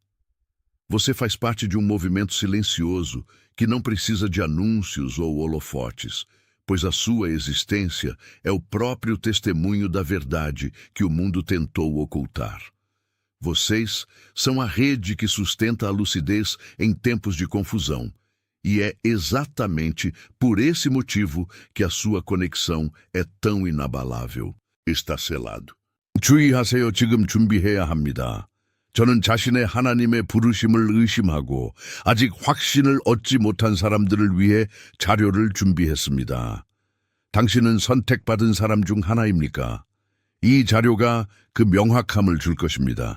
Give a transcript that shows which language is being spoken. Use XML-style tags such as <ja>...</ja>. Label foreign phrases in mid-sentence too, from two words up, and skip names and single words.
<pt>Você faz parte de um movimento silencioso que não precisa de anúncios ou holofotes, pois a sua existência é o próprio testemunho da verdade que o mundo tentou ocultar. Vocês são a rede que sustenta a lucidez em tempos de confusão, e é exatamente por esse motivo que a sua conexão é tão inabalável. Está selado.</pt> <ko>주의하세요. 지금 준비해야 합니다. 저는 자신의 하나님의 부르심을 의심하고 아직 확신을 얻지 못한 사람들을 위해 자료를 준비했습니다. 당신은 선택받은 사람 중 하나입니까? 이 자료가 그 명확함을 줄 것입니다.</ko>